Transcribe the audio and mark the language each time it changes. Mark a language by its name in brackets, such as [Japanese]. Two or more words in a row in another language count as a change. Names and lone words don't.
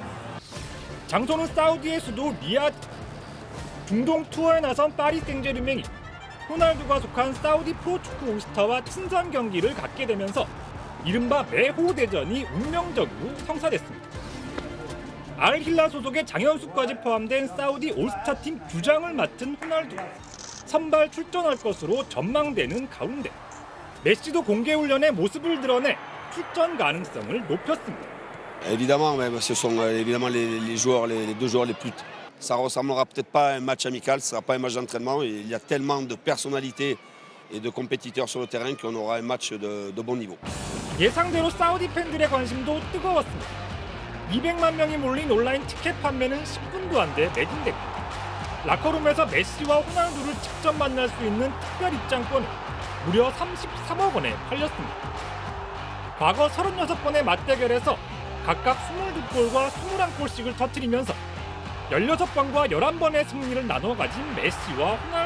[Korean] 장소는 사우디의 수도 리야드. 중동 투어에 나선 파리 생제르맹이 호날두가 속한 사우디 프로축구 올스타와 친선 경기를 갖게 되면서 이른바 매호 대전이 운명적으로 성사됐습니다. 알힐라 소속의 장현수까지 포함된 사우디 올스타팀 주장을 맡은 호날두. 선발 출전할 것으로 전망되는 가운데 메시도 공개 훈련에 모습을 드러내 출전 가능성을 높였습니다. [French] Évidemment, ce sont évidemment les joueurs, les deux joueurs les plus. Ça ressemblera peut-être pas à un match amical, ce sera pas un match d'entraînement. Il y a tellement de personnalités et de compétiteurs sur le terrain qu'on aura un match de bon niveau. [Korean] 예상대로 사우디 팬들의 관심도 뜨거웠습니다. 200만 명이 몰린 온라인 티켓 판매는 10분도 안 돼 매진됐고 라커룸에서 메시와 호날두를 직접 만날 수 있는 특별 입장권은 무려 33억 원에 팔렸습니다. 과거 36번의 맞대결에서 각각 22골과 21골씩을 터뜨리면서 16번과 11번의 승리를 나눠 가진 메시와 호날두.